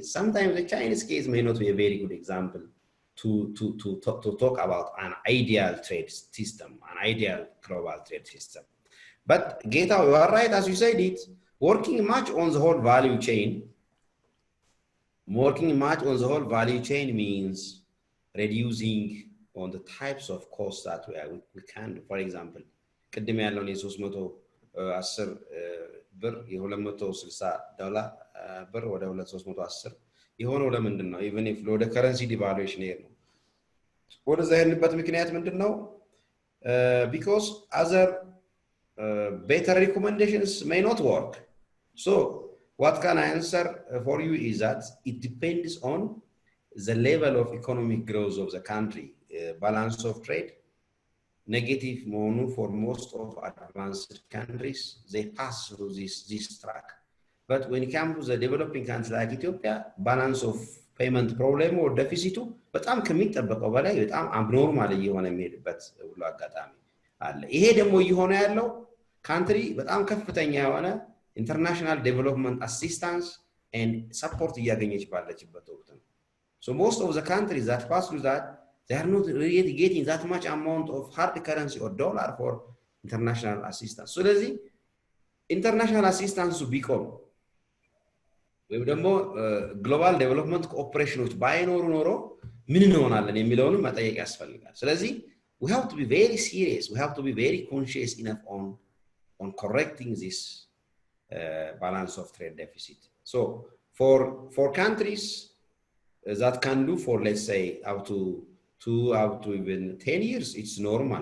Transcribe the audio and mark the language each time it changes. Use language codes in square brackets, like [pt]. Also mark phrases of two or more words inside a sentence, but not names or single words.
[en] Sometimes the Chinese case may not be a very good example to talk about an ideal trade system, an ideal global trade system. But Geta, you are right, as you said it, working much on the whole value chain means reducing on the types of costs that we can do. For example, [am] ቅድም ያለውን የ310 ብር የ260 ዶላር ብር ወደ 310 የሆነው ለምንድን ነው? [en] even if [am] ወደ [en] currency devaluation [am] ነው ወደዛ ያልንበት ምክንያት ምንድነው? [en] Because other better recommendations may not work. So what can I answer for you is that it depends on the level of economic growth of the country. Balance of trade negative for most of advanced countries, they pass through this track. But when it comes to the developing countries like Ethiopia, balance of payment problem or deficit [am] በጣም ከሚጠበቀው በላይ በጣም abnormal እየሆነ የሚሄድበት ሁሉ አጋጣሚ አለ። ይሄ ደግሞ እየሆነ ያለው ካንትሪ በጣም ከፍተኛ የሆነ [en] international development assistance and support [am] እያገኘች ባለችበት ወቅት ነው። [en] So most of the countries that pass through that, they are not really getting that much amount of hard currency or dollar for international assistance. [am] So ስለዚህ [en] international assistance [am] ቢቆም ወይም ደግሞ [en] global development cooperations [am] ባይኖሩ ኖሮ ምን እንሆናለን የሚለውንም መጠየቅ ያስፈልጋል። ስለዚህ [en] we have to be very serious, we have to be very conscious enough on correcting this balance of trade deficit. So for countries that can do for, let's say, up to even 10 years, it's normal.